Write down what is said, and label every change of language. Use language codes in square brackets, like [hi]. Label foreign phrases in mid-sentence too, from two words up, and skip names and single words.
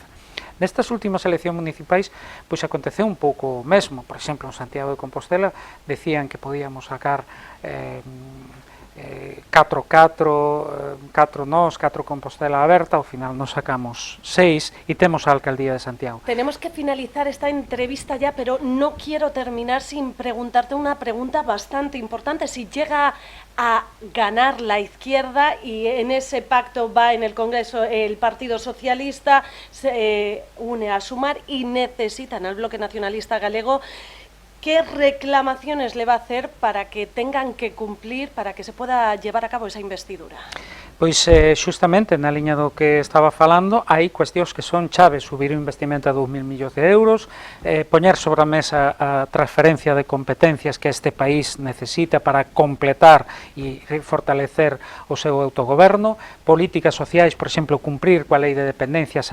[gl] Nestas últimas eleccións municipais, pois aconteceu un pouco o mesmo. Por exemplo, en Santiago de Compostela decían que podíamos sacar 4 nós, 4 Compostela aberta, ao final nos sacamos 6 e temos a Alcaldía de Santiago. [es] Tenemos que finalizar esta entrevista ya, pero no quiero terminar sin preguntarte una pregunta bastante importante. Si llega a ganar la izquierda y en ese pacto va en el Congreso el Partido Socialista, se une a Sumar y necesitan al Bloque Nacionalista Galego, ¿qué reclamaciones le va a hacer para que tengan que cumplir, para que se pueda llevar a cabo esa investidura? [gl] Pois xustamente na liña do que estaba falando hai cuestións que son chaves, subir o investimento a 2.000 millóns de euros, poñer sobre a mesa a transferencia de competencias que este país necesita para completar e fortalecer o seu autogoberno, políticas sociais, por exemplo, cumprir coa lei de dependencias